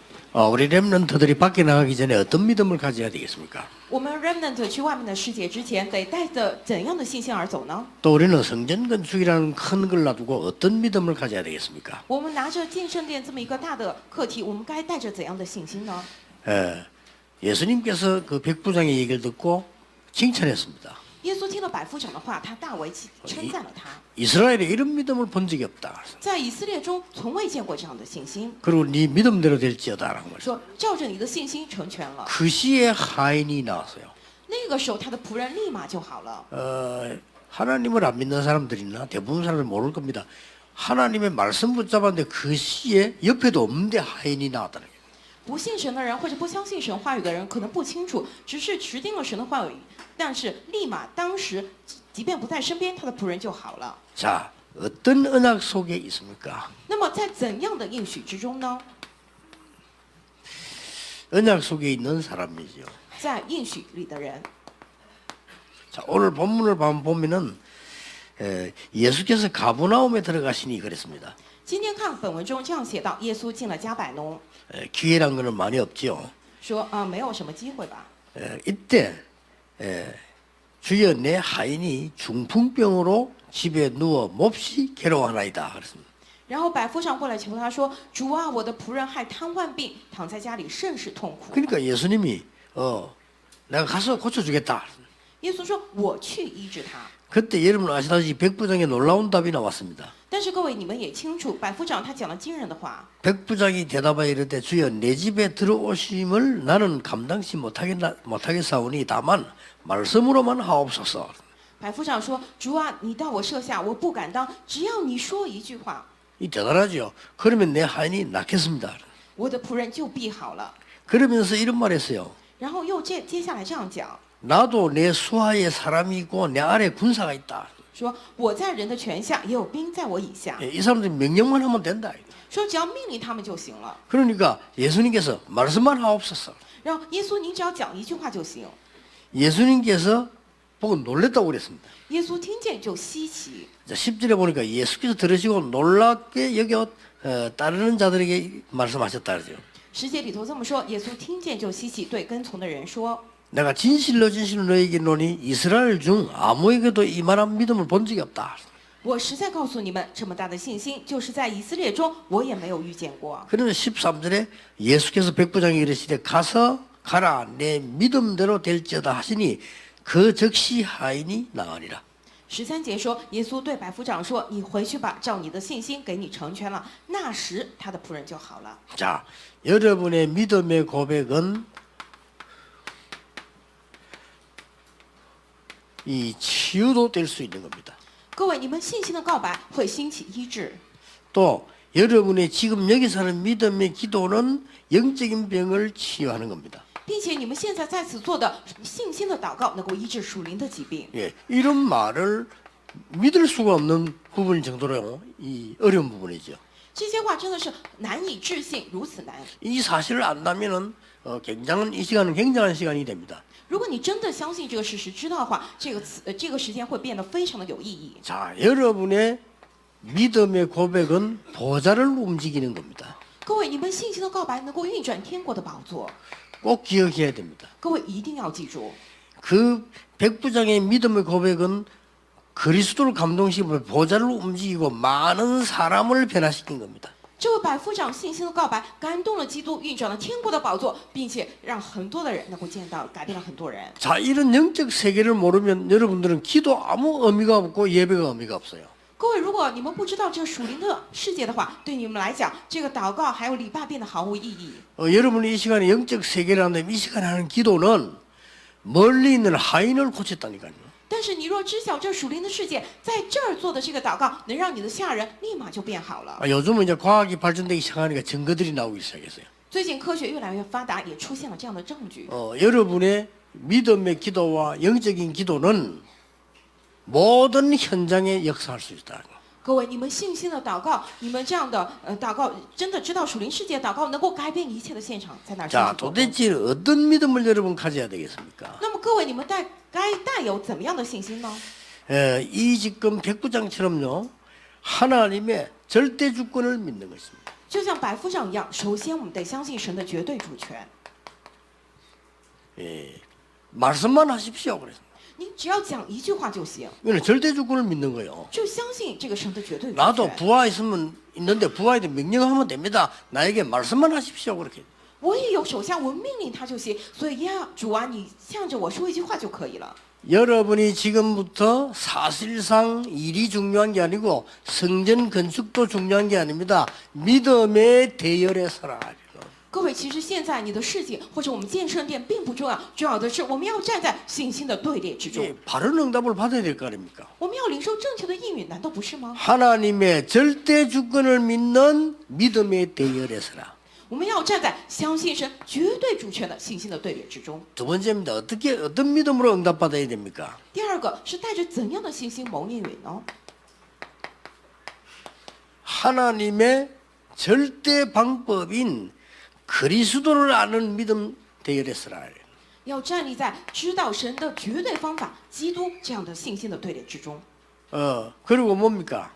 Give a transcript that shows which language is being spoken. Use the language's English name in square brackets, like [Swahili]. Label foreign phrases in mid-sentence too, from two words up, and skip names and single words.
[Korean] 우리 렘넌트들이 밖에 나가기 전에 어떤 믿음을 가져야 되겠습니까? [Chinese] 我们 remnant 去外面的世界之前，得带着怎样的信心而走呢？ [Korean] 또 우리는 성전 건축이라는 큰 걸 놔두고 어떤 믿음을 가져야 되겠습니까? [Chinese] 我们拿着建圣殿这么一个大的课题，我们该带着怎样的信心呢？ [Korean] 예수님께서 그 백부장의 얘기를 듣고 칭찬했습니다. [Chinese] 耶稣听了百夫长的话，他大为称赞了他。 [Korean] 이스라엘에 이런 믿음을 본 적이 없다. [Chinese] 在以色列中，从未见过这样的信心。 [Korean] 그리고 네 믿음대로 될지어다라는 거죠. [Chinese] 说照着你的信心成全了。 [Korean] 그 시에 하인이 나왔어요. [Chinese] 那个时候，他的仆人立马就好了。 [Korean] 하나님을 안 믿는 사람들이나 대부분 사람들 모를 겁니다. 하나님의 말씀 붙잡았는데 그 시에 옆에도 없는데 하인이 나왔다는 거예요. [Chinese] 不信神的人或者不相信神话语的人可能不清楚，只是持定了神的话语，但是立马当时即便不在身边，他的仆人就好了。 [Korean] 자, 어떤 언약 속에 있습니까? [Chinese] 那么在怎样的应许之中呢？ [Korean] 언약 속에 있는 사람이죠. [Chinese] 在应许里的人。 [Korean] 자, 오늘 본문을 보면은 예수께서 가버나움에 들어가시니 그랬습니다. [Chinese] 今天看本文中这样写到，耶稣进了加百农， [Korean] 기회란 거는 많이 없죠. [Chinese] 说没有什么机会吧。 [Korean] 이때 주여 내 하인이 중풍병으로 집에 누워 몹시 괴로워하나이다 그랬습니다. [Chinese] 然后百夫长过来求他说：“主啊，我的仆人害瘫痪病，躺在家里甚是痛苦。” [Korean] 그러니까 예수님이 내가 가서 고쳐주겠다. [Chinese] 耶稣说：“我去医治他。” [Korean] 그때 여러분 아시다시피 백부장의 놀라운 답이 나왔습니다. [Chinese] 但是各位你们也清楚，百夫长他讲了惊人的话。 [Korean] 백부장이 대답하여 이르되 주여 내 집에 들어오심을 나는 감당치 못하겠사오니 다만 말씀으로만 하옵소서. [Chinese] 百夫长说：“主啊，你到我舍下，我不敢当，只要你说一句话， [Korean] 이 대단하죠. 그러면 내 하인이 낫겠습니다. [Chinese] 我的仆人就必好了。 [Korean] 그러면서 이런 말했어요. ” [Chinese] 然后又接下来这样讲 [Korean] 나도 내 수하에 사람이 있고 내 아래 군사가 있다. [Chinese] 说：“我在人的权下，也有兵在我以下。 [Korean] 이 사람들이 명령만 하면 된다. [Chinese] 说只要命令他们就行了。 [Korean] 그러니까 예수님께서 말씀만 하옵소서. [Chinese] 然后耶稣，您只要讲一句话就行。 [Korean] 예수님께서 보고 놀랬다고 그랬습니다. [Chinese] 耶稣听见就稀奇。 [Korean] 자, 10절에 보니까 예수께서 들으시고 놀랍게 여겨 따르는 자들에게 말씀하셨다 그러죠. [Chinese] 10节里头这么说，耶稣听见就稀奇，对跟从的人说： [Korean] 내가 진실로 너에게 이르노니 이스라엘 중 아무에게도 이만한 믿음을 본 적이 없다. [Chinese] 我实在告诉你们，这么大的信心，就是在以色列中我也没有遇见过。 [Korean] 그러면 13절에 예수께서 백부장에게 이르시되 가라 내 믿음대로 될지어다 하시니 그 즉시 하인이 나으리라. [Chinese] 13 节说，耶稣对百夫长说：“你回去吧，照你的信心给你成全了。” 那时他的仆人就好了。 [Korean] 자, 여러분의 믿음의 고백은 이 치유도 될 수 있는 겁니다. [Chinese] 各位，你们信心的告白会兴起医治， [Korean] 또 여러분의 지금 여기서 하는 믿음의 기도는 영적인 병을 치유하는 겁니다. [Chinese] 并且你们现在在此做的信心的祷告，能够医治属灵的疾病。 [Korean] 예, 이런 말을 믿을 수가 없는 부분 정도로 이 어려운 부분이죠. [Chinese] 这些话真的是难以置信，如此难。 [Korean] 이 사실을 안다면은 이 시간은 굉장한 시간이 됩니다. [Chinese] 如果你真的相信这个事实，知道的话，这个时间会变得非常的有意义。 [Korean] 자, 여러분의 믿음의 고백은 보좌를 움직이는 겁니다. [Chinese] 各位，你们信心的告白能够运转天国的宝座， [Korean] 꼭 기억해야 됩니다. [Chinese] 各位一定要记住。 [Korean] 그 백부장의 믿음의 고백은 그리스도를 감동시키며 보좌를 움직이고 많은 사람을 변화시킨 겁니다. [Chinese] 这位百夫长信心的告白感动了基督，运转了天国的宝座，并且让很多的人能够见到，改变了很多人。 [Korean] 자, 이런 영적 세계를 모르면 여러분들은 기도 아무 의미가 없고 예배가 의미가 없어요. [Chinese] 各位，如果你们不知道这个属灵的世界的话，对你们来讲，这个祷告还有礼拜变得毫无意义。 [Korean] 여러분이 이 시간에 영적 세계를 하는데 이 시간에 하는 기도는 멀리 있는 하인을 고쳤다니까요. [Chinese] 但是你若知晓这属灵的世界，在这儿做的这个祷告，能让你的下人立马就变好了。 [Korean] 요즘은 이제 과학이 발전되기 시작하니까 증거들이 나오기 시작했어요. [Chinese] 最近科学越来越发达，也出现了这样的证据。 [Korean] 여러분의 믿음의 기도와 영적인 기도는 모든 현장에 역사할 수 있다. [Chinese] 各位，你们信心的祷告，你们这样的祷告，真的知道属灵世界的祷告能够改变一切的现场，在哪儿？ [Korean] 자, 도대체 어떤 믿음을 여러분 가져야 되겠습니까? [Chinese] 那么各位，你们该带有怎么样的信心呢？ [Korean] 이 지금 백부장처럼요 하나님의 절대 주권을 믿는 것입니다. [Chinese] 就像百夫长一样，首先我们得相信神的绝对主权。 [Korean] 말씀만 하십시오. 그래서 [Chinese] 你只要讲一句话就行， [Korean] 이거는 절대 주권을 믿는 거예요. [Chinese] 就相信这个神的绝对主 [Korean] 나도 [Chinese] 权。 [Korean] 부하 있는데 부하에게 명령하면 됩니다. 나에게 말씀만 하십시오. 그렇게. [Chinese] 我也有手下，我命令他就行。所以呀，主啊，你向着我说一句话就可以了。 [Korean] 여러분이 지금부터 사실상 일이 중요한 게 아니고 성전 건축도 중요한 게 아닙니다. 믿음의 대열에 서라. [Chinese] 各位，其实现在你的事情或者我们建圣殿并不重要，重要的是我们要站在信心的队列之中， [Korean] 바른 응답을 받아야 될 거 아닙니까? [Chinese] 我们要领受正确的应允，难道不是吗？ [Korean] 하나님의 절대 주권을 믿는 믿음의 대열에 서라. [Chinese] 我们要站在相信神绝对主权的信心的队列之中。 [Korean] 두 번째입니다. 어떤 믿음으로 응답받아야 됩니까? [Chinese] 第二个是带着怎样的信心蒙应允呢？ [Korean] 하나님의 절대 방법인 그리스도를 아는 믿음 대열에 서라. [Chinese] 要站立在知道神的绝对方法基督这样的信心的队列之中。 [Korean] 그리고 뭡니까?